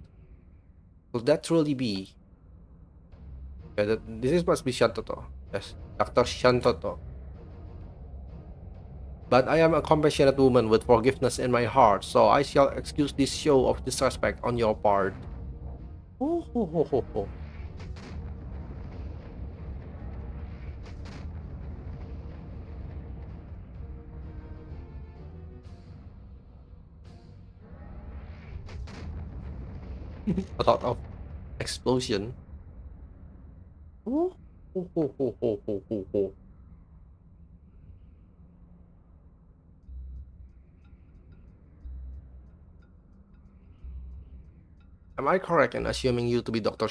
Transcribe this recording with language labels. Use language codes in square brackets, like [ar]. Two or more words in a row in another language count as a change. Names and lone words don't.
[en] Could that truly be? Yeah, this must be Shantoto. Yes, Dr. Shantoto. But I am a compassionate woman with forgiveness in my heart, so I shall excuse this show of disrespect on your part. Ho, ho, ho, ho, ho. A lot of explosion. Ho, ho, ho, ho, ho, ho, ho, ho. Am I correct in assuming you to be Dr.